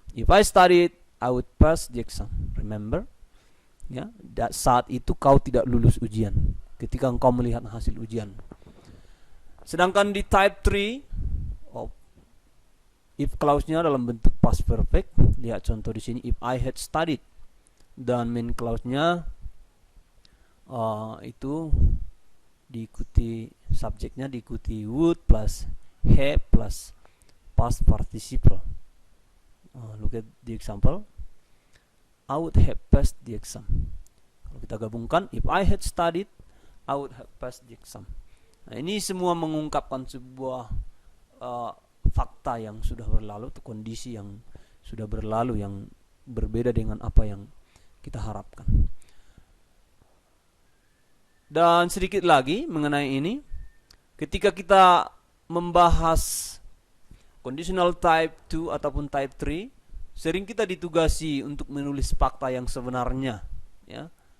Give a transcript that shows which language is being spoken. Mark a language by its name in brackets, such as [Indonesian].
[English] If I studied, I would pass the exam. [Indonesian] Remember ya, saat itu kau tidak lulus ujian ketika engkau melihat hasil ujian. Sedangkan di type 3, if clause-nya dalam bentuk past perfect. Lihat contoh di sini, if I had studied. Dan main clause-nya itu diikuti subjeknya, diikuti would plus have plus past participle. [English] Look at the example. I would have passed the exam. Kalau kita gabungkan, if I had studied, I would have passed the exam. [Indonesian] Nah, ini semua mengungkapkan sebuah fakta yang sudah berlalu, atau kondisi yang sudah berlalu yang berbeda dengan apa yang kita harapkan. Dan sedikit lagi mengenai ini, ketika kita membahas conditional type 2 ataupun type 3, sering kita ditugasi untuk menulis fakta yang sebenarnya ya.